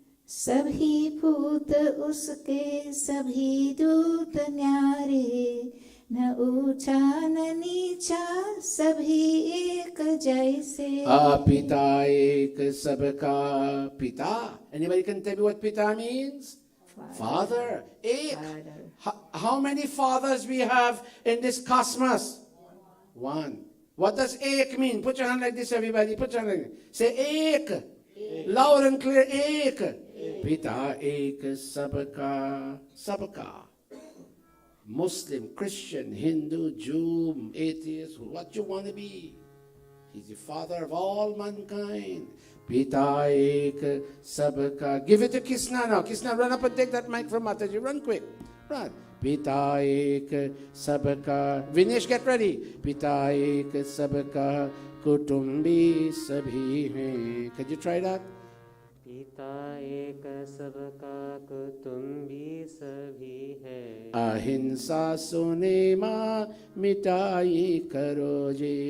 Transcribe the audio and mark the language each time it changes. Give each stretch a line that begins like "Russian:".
Hindi: सभी भूत उसके सभी दूत न्यारे न ऊंचा न नीचा सभी एक जैसे. पिता एक सबका पिता.
English: Anybody can tell me what pita means? Father. Ek. How many fathers we have in this cosmos? One. What does ek mean? Put your hand like this, everybody. Put your hand like this. Say ek. Loud and clear. Ek.
Hindi: Pita ek sabka. Sabka.
English: Muslim, Christian, Hindu, Jew, atheist, what you want to be. He's the father of all mankind.
Hindi: Pita ek sabka.
English: Give it to Krishna now. Krishna, run up and take that mic from Mataji. Run quick. Run.
Hindi: पिता एक सबका.
English: Vinesh, get ready.
Hindi: पिता एक सबका कुटुंबी सभी हैं.
English: Could you try that?
Hindi: पिता एक सबका कुटुंबी सभी है अहिंसा सुने माँ मिटाई करो जी.